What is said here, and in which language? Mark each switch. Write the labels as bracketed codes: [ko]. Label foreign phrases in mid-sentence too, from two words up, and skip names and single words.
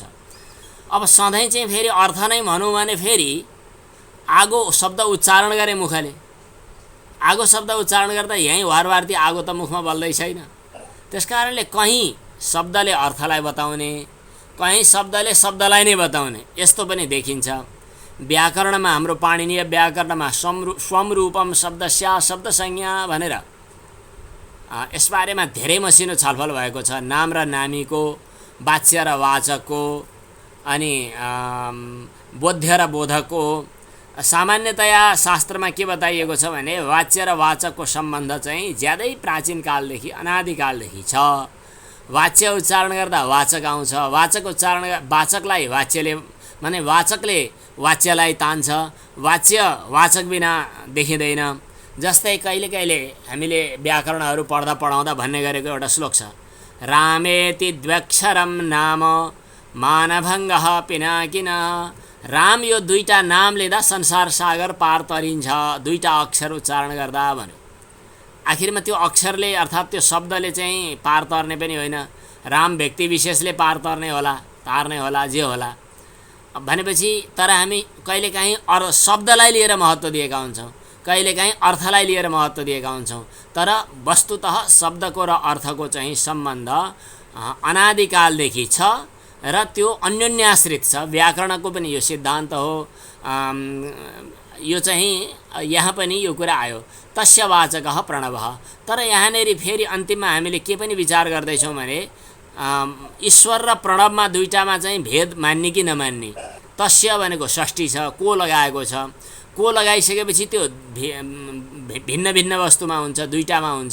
[ne] अब सधैँ चाहिँ फेरि अर्थ नै भनौँ भने फेरि आगो शब्द उच्चारण गरे मुखले, आगो शब्द उच्चारण गर्दा यहीँ वारवार्ती आगो त मुखमा बल्दै छैन। त्यसकारणले कहीँ शब्दले अर्थलाई बताउने, कहीँ शब्दले शब्दलाई नै बताउने, यस्तो पनि देखिन्छ। व्याकरणमा, हाम्रो पाणिनीय व्याकरणमा [sa] स्वम रूपम शब्दस्या शब्द संज्ञा [ne] भनेर यसबारेमा धेरै मसिनो छलफल भएको छ। नाम र नामीको, वाच्य र वाचकको, अनि बोध्य र बोधकको। सामान्यतया शास्त्रमा के बताइएको छ भने वाच्य र वाचकको सम्बन्ध चाहिँ ज्यादै प्राचीन कालदेखि, अनादिकालदेखि छ। वाच्य उच्चारण गर्दा वाचक आउँछ, वाचक उच्चारण वाचकलाई वाच्यले, माने वाचकले वाच्यलाई तान्छ, वाच्य वाचक बिना देखिँदैन। जस्तै कहिले कहिले हामीले व्याकरणहरू पढाउँदा भन्ने गरेको एउटा श्लोक छ, [sa] रामेति द्व्यक्षरम नाम मानभङ्गः पिनाकिन। [ne] राम यो दुईटा नाम लिँदा संसार सागर पार तरिन्छ, दुईटा अक्षर उच्चारण गर्दा भन्यो। आखिरमा त्यो अक्षरले अर्थात् त्यो शब्दले चाहिँ पार तर्ने पनि होइन, राम व्यक्ति विशेषले पार तर्ने होला, तार्ने होला, जे होला भनेपछि। तर हामी कहिलेकाहीँ शब्दलाई लिएर महत्त्व दिएका हुन्छौँ, कहिलेकाहीँ अर्थलाई लिएर महत्त्व दिएका हुन्छौँ। तर वस्तुतः शब्दको र अर्थको चाहिँ सम्बन्ध अनादिकालदेखि छ र त्यो अन्योन्याश्रित छ। व्याकरणको पनि यो सिद्धान्त हो। यो चाहिँ यहाँ पनि यो कुरा आयो, [sa] तस्य वाचकः प्रणवः। [ne] तर यहाँनेरि फेरि अन्तिममा हामीले के पनि विचार गर्दैछौँ भने ईश्वर र प्रणवमा दुईटामा चाहिँ भेद मान्ने कि नमान्ने। तस्य भनेको षष्ठी छ, को लगाएको छ, को लगाइसकेपछि त्यो भिन्न भिन्न वस्तुमा हुन्छ, दुईटामा हुन्छ।